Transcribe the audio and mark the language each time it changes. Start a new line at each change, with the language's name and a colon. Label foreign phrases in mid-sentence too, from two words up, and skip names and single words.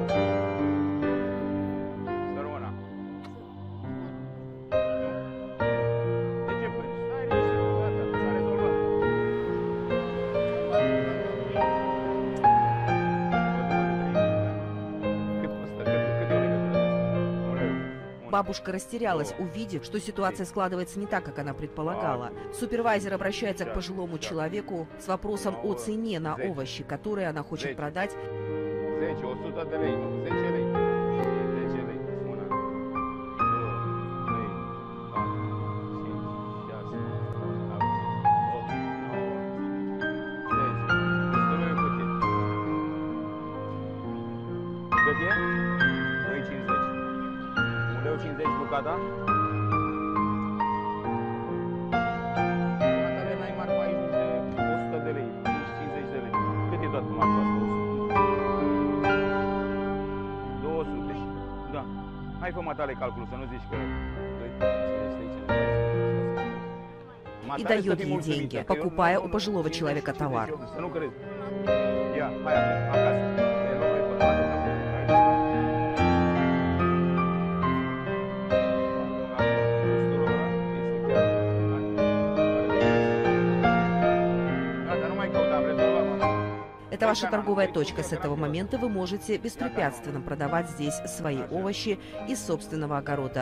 Romanian: Să rămână. Nu? De ce plângi? Stai liniștit, gata, s-a rezolvat. Cât costă? Cât e o legătură de asta? 1 euro.
Russian: Бабушка растерялась, увидев, что ситуация складывается не так, как она предполагала. Супервайзер обращается к пожилому человеку с вопросом о цене на овощи, которые она хочет продать.
Romanian: 10, 100 de lei, nu, 10 lei. 10 lei. 1, 2, 3, 4, 5, 6, 7, 8, 9, 10. Este lei cât e? Cât e? 2,50. 1,50 lei bucata? Care n-ai marfa aici de 100 de lei, nici 50 de lei. Cât e toată marfa asta? 200 și... Da. Hai fă matale calculul, să nu zici că...
Russian: И дает ей деньги, покупая у пожилого человека товар.
Romanian: Să nu crezi. Ia, hai acasă. Le luăm noi pe toate.
Russian: Это ваша торговая точка. С этого момента вы можете беспрепятственно продавать здесь свои овощи из собственного огорода.